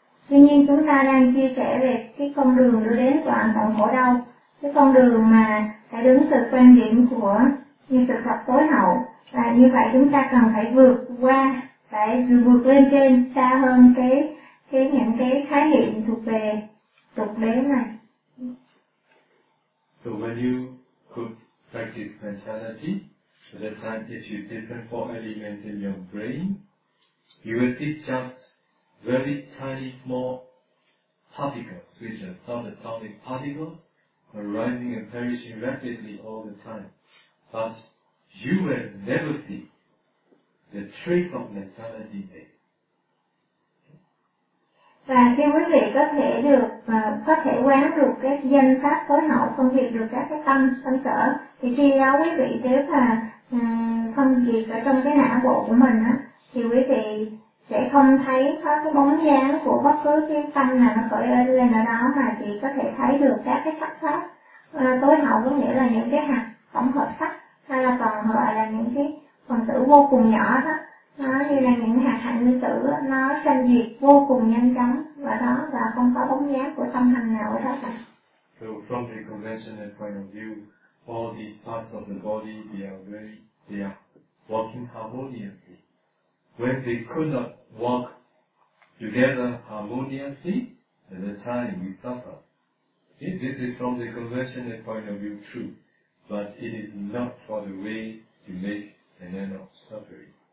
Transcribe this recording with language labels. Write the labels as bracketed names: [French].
[Vietnamese] Tuy nhiên chúng ta đang chia sẻ về cái con đường đưa đến toàn phận khổ đau, cái con đường mà phải đứng từ quan điểm của như sự thật tối hậu, và như vậy chúng ta cần phải vượt qua, phải vượt lên trên xa hơn cái những cái khái niệm thuộc về tục đế này. [English] So when you could practice mentality, at the time that you listen for elements in your brain, you will see just very tiny small particles, which are subatomic particles, arising and perishing rapidly all the time. But you will never see the trace of mentality there. [Vietnamese] Và khi quý vị có thể được, có thể quán được cái danh pháp tối hậu, phân biệt được các cái tâm sở, thì khi đó quý vị nếu mà phân biệt ở trong cái não bộ của mình á, thì quý vị sẽ không thấy có cái bóng dáng của bất cứ cái tâm nào nó khởi lên ở đó, mà chỉ có thể thấy được các cái sắc pháp tối hậu, có nghĩa là những cái hạt tổng hợp sắc, hay là còn gọi là những cái phần tử vô cùng nhỏ đó. Nó như là những hạt hạnh nguyên tử, nó sanh diệt vô cùng nhanh chóng và đó là không có bóng dáng của tâm hành nào ở đó cả. [English] So from the conventional point of view, all these parts of the body, they are working harmoniously. When they could not walk together harmoniously, at the time we suffer. If this is from the conventional point of view true, but it is not for the way to make an end of suffering.